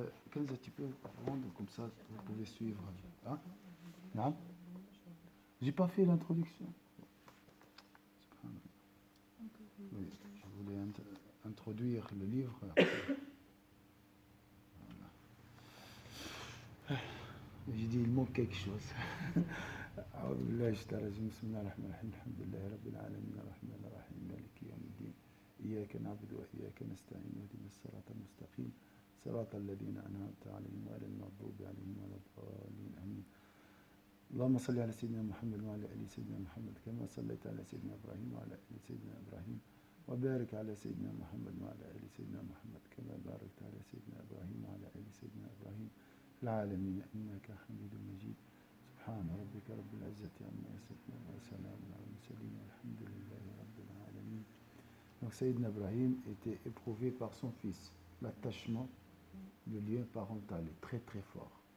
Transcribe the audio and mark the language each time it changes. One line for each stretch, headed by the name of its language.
French: Kenza, tu peux prendre, comme ça vous pouvez suivre. Hein? Non? J'ai pas fait l'introduction. Oui, je voulais introduire le livre. J'ai dit, il manque quelque chose.
Arabic: أعوذ بالله من الشيطان الرجيم بسم الله الرحمن الرحيم الحمد لله رب العالمين الرحمن الرحيم مالك يوم الدين إياك نعبد وإياك نستعين واهدنا الصراط المستقيم صراط الذين أنعمت عليهم غير المغضوب عليهم ولا الضالين آمين اللهم صل على سيدنا محمد وعلى آل سيدنا محمد كما صليت على سيدنا إبراهيم وعلى آل سيدنا إبراهيم وبارك على سيدنا محمد وعلى آل سيدنا محمد كما باركت على سيدنا إبراهيم وعلى آل سيدنا إبراهيم في العالمين إنك حميد مجيد سبحان ربك رب العزة عما يصفون وسلام على المرسلين والحمد لله رب العالمين.
French: Donc Sayyidina Ibrahim était éprouvé par son fils. L'attachement, le lien parental est très très fort.